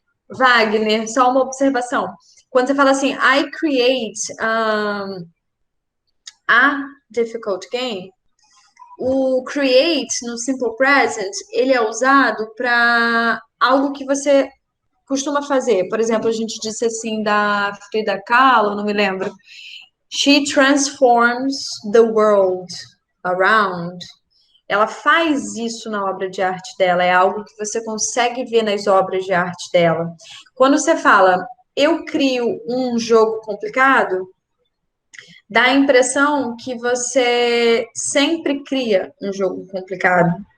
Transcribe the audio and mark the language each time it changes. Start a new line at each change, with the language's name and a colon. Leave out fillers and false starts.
Portuguese: Wagner, só uma observação. Quando você fala assim,
English: I create a difficult game,
Portuguese: o create no simple present, ele é usado para algo que você costuma fazer. Por exemplo, a gente disse assim da Frida Kahlo, não me lembro.
English: She transforms the world around.
Portuguese: Ela faz isso na obra de arte dela, é algo que você consegue ver nas obras de arte dela. Quando você fala, eu crio um jogo complicado, dá a impressão que você sempre cria um jogo complicado.